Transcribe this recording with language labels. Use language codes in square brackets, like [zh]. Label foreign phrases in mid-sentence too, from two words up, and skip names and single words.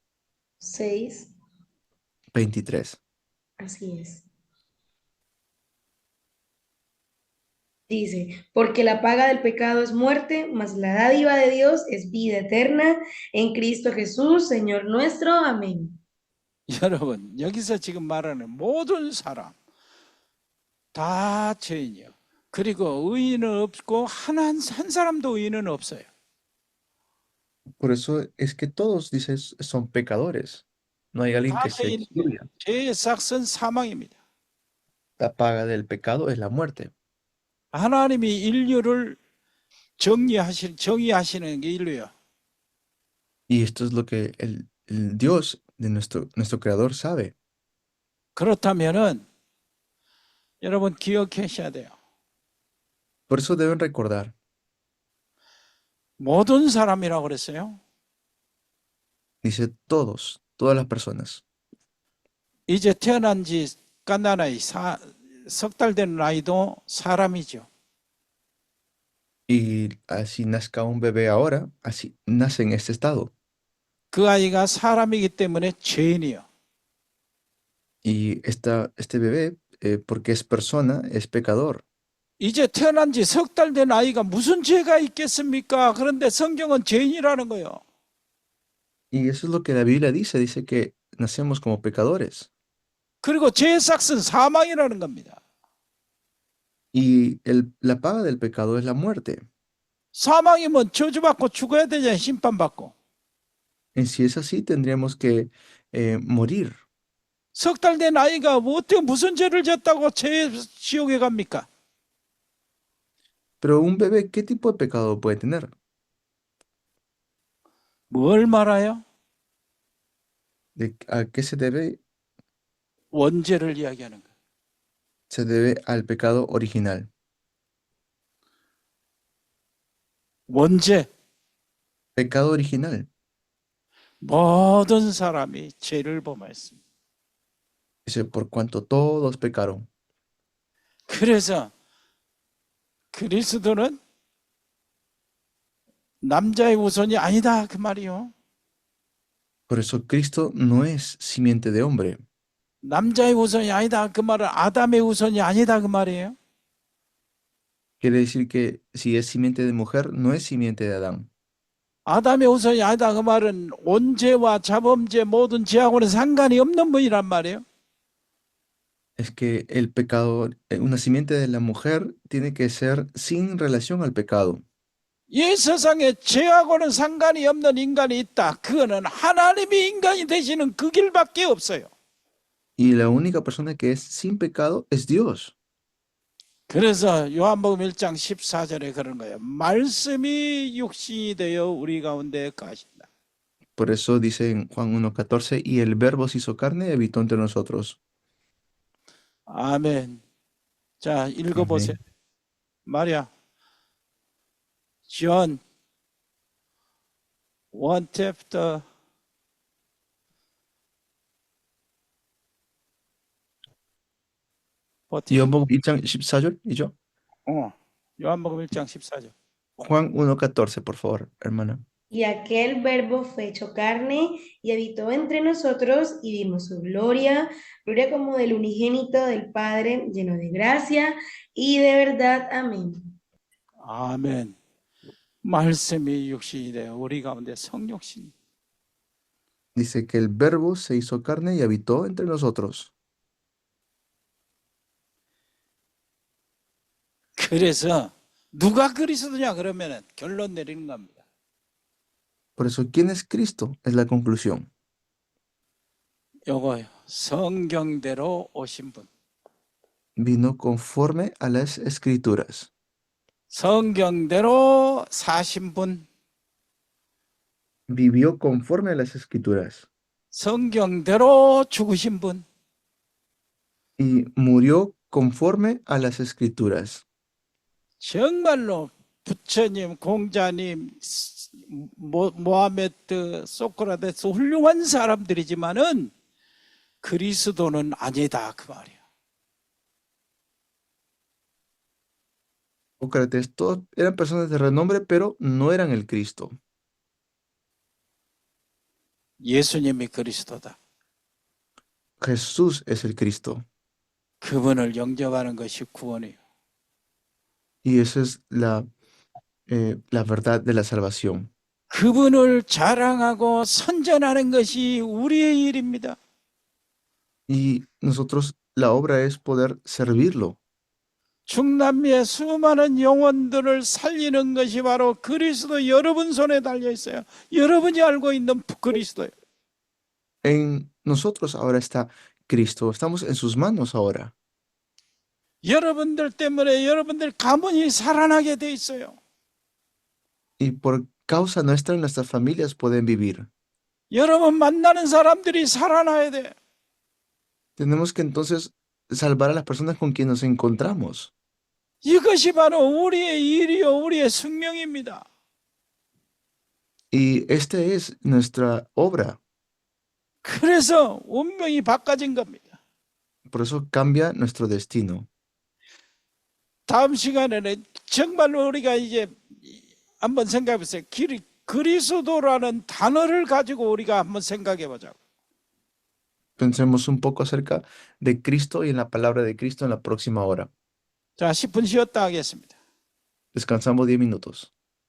[es] 6, 23. así es. Dice, porque la paga del pecado es muerte, mas la dádiva de Dios es vida eterna en Cristo Jesús, Señor nuestro. Amén. [ko] 여러분 여기서 지금 말하는 모든 사람 다 죄인이요. 그리고 의인은 없고 한 사람도 의인은 없어요. [es] Por eso es que todos, dices, son pecadores. No hay alguien [ko] 다 [es] que se [ko] 죄인이에요. [es] excluya. [ko] 죄의 삭은 사망입니다. [es] La paga del pecado es la muerte. [ko] 하나님이 인류를 정의하시는 게 인류야. [es] Y esto es lo que el Dios de nuestro Creador sabe. [ko] 그렇다면은 여러분 기억하셔야 돼요. [es] Por eso deben recordar, [ko] 모든 사람이라고 그랬어요. [es] dice todos, todas las personas. [ko] 이제 태어난 지 깐난 아이 석 달 된 아이도 사람이죠. [es] Y así nazca un bebé ahora, así nace en este estado. [ko] 그 아이가 사람이기 때문에 죄인이요. [es] Y este bebé, porque es persona, es pecador. [ko] 이제 태어난 지 석 달 된 아이가 무슨 죄가 있겠습니까? 그런데 성경은 죄인이라는 거예요. [es] Y eso es lo que la Biblia dice, dice que nacemos como pecadores. [ko] 그리고 죄의 삭은 사망이라는 겁니다. [es] Y la paga del pecado es la muerte. [ko] 사망이면 저주받고 죽어야 되잖아요. 심판받고. [es] Y si es así, tendríamos que morir. [ko] 석 달 된 아이가 어떻게 무슨 죄를 졌다고 지옥에 갑니까? [es] Pero un bebé, ¿qué tipo de pecado puede tener? [ko] 뭘 말아요? [es] ¿A qué se debe? [ko] 원죄를 이야기하는 거예요. [es] Se debe al pecado original. [ko] 원죄. [es] Pecado original. [ko] 모든 사람이 죄를 범하였습니다. [es] Dice, por cuanto todos pecaron. [ko] 그래서 그리스도는 남자의 후손이 아니다 그 말이요. [es] Por eso Cristo no es simiente de hombre. [ko] 남자의 후손이 아니다 그 말은 아담의 후손이 아니다 그 말이에요. [es] Quiere decir que si es simiente de mujer, no es simiente de Adán. [ko] 아담의 후손이 아니다 그 말은 온 죄와 자범죄 모든 죄하고는 상관이 없는 분이란 말이에요. [es] Es que el pecado, una simiente de la mujer tiene que ser sin relación al pecado. [ko] 이 세상에 죄하고는 상관이 없는 인간이 있다. 그거는 하나님이 인간이 되시는 그 길밖에 없어요. [es] Y la única persona que es sin pecado es Dios. [ko] 그래서 요한복음 1장 14절에 그런 거예요. 말씀이 육신이 되어 우리 가운데 가신다. [es] Por eso dice en Juan 1:14, y el verbo se hizo carne y habitó entre nosotros. [ko] 아멘. 자, 읽어보세요. [es] Amén. [ko] 마리아. [en] John 1 chapter [ko] 요한복음 1장 14절이죠? 요한복음 1장 14절. [es] Juan 1:14, por favor, hermana. Y aquel verbo fue hecho carne y habitó entre nosotros y vimos su gloria, gloria como del unigénito del Padre, lleno de gracia y de verdad. Amén. [ko] 아멘. 말씀이 육신이 되어 우리 가운데 성육신. [es] Dice que el verbo se hizo carne y habitó entre nosotros. [ko] 그래서 누가 그리스도냐 그러면은 결론 내리는 겁니다. [es] Por eso, ¿quién es Cristo? Es la conclusión. [ko] 요거요. 성경대로 오신 분. [es] Vino conforme a las escrituras. [ko] 성경대로 사신 분. [es] Vivió conforme a las escrituras. [ko] 성경대로 죽으신 분. [es] Y murió conforme a las escrituras. [ko] 정말로 부처님, 공자님, 모하메드, 소크라테스 훌륭한 사람들이지만은 그리스도는 아니다 그 말이야. [es] Sócrates, todos eran personas de renombre, pero no eran el Cristo. [ko] 예수님이 그리스도다. [es] Jesús es el Cristo. [ko] 그분을 영접하는 것이 구원이에요. [es] Y esa es la verdad de la salvación. [ko] 그분을 자랑하고 선전하는 것이 우리의 일입니다. [es] Y nosotros, la obra es poder servirlo. [ko] 중남미의 수많은 영혼들을 살리는 것이 바로 그리스도 여러분 손에 달려 있어요. 여러분이 알고 있는 그리스도예요. [es] En nosotros ahora está Cristo. Estamos en sus manos ahora. [ko] 여러분들 때문에 여러분들 가문이 살아나게 돼 있어요. [es] Y por causa nuestra, nuestras familias pueden vivir. [ko] 여러분 만나는 사람들이 살아나야 돼. [es] Tenemos que entonces salvar a las personas con quien nos encontramos. [ko] 이것이 바로 우리의 일이요, 우리의 숙명입니다. [es] Y esta es nuestra obra. [ko] 그래서 운명이 바꿔진 겁니다. [es] Por eso cambia nuestro destino. [ko] 다음 시간에는 정말로 우리가 이제 한번 생각해 보세요. 그리스도라는 단어를 가지고 우리가 한번 생각해 보자고. [es] Pensemos un poco acerca de Cristo y en la palabra de Cristo en la próxima hora. [ko] 자, 10분 쉬었다 하겠습니다. [es] Descansamos 10 minutos.